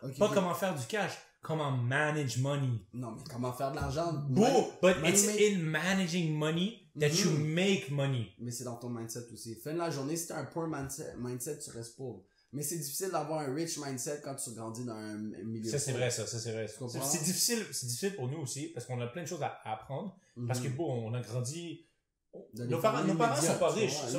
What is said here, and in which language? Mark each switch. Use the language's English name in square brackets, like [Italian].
[French] Okay, pas comment faire du cash. [English] Comment manage money. [French] Non, mais comment faire de l'argent. [English] But it's in managing money that you make money. [French] Mais c'est dans ton mindset aussi. Fin de la journée, si t'as un poor mindset, tu restes pauvre. Mais c'est difficile d'avoir un rich mindset quand tu grandis dans un milieu. Ça, c'est vrai. C'est difficile pour nous aussi, parce qu'on a plein de choses à apprendre. Parce que bon, on a grandi, nos parents sont pas riches.